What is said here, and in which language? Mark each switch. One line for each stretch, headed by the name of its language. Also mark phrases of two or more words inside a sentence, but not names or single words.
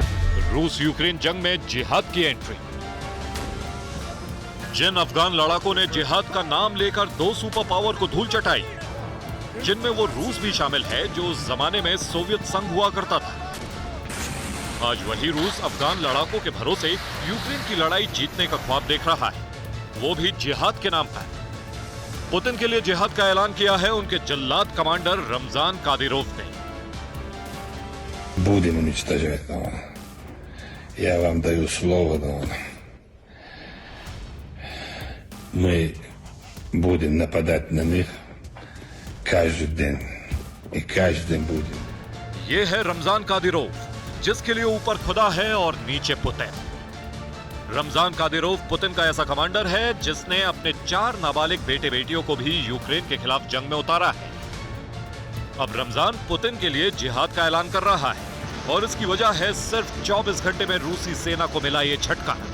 Hindi: रूस यूक्रेन जंग में जिहाद की एंट्री। जिन अफगान लड़ाकों ने जिहाद का नाम लेकर 2
English: super power
Hindi: को धूल चटाई, जिनमें वो रूस भी शामिल है जो उस जमाने में सोवियत संघ हुआ करता था, आज वही रूस अफगान लड़ाकों के भरोसे यूक्रेन की लड़ाई जीतने का ख्वाब देख रहा है, वो भी जिहाद के नाम पर। पुतिन के लिए जिहाद का ऐलान किया है उनके जल्लाद कमांडर रमजान कादिरोव ने।
Russian: Будем уничтожать, но я вам даю слово, но мы будем нападать на них каждый день и каждый день будем।
Hindi: ये है रमजान कादिरोव, जिसके लिए ऊपर खुदा है और नीचे पुतिन। रमजान कादिरोव पुतिन का ऐसा कमांडर है जिसने अपने 4 नाबालिग बेटे बेटियों को भी यूक्रेन के खिलाफ जंग में उतारा है। अब रमजान पुतिन के लिए जिहाद का ऐलान कर रहा है और इसकी वजह है सिर्फ 24 घंटे में रूसी सेना को मिला ये झटका।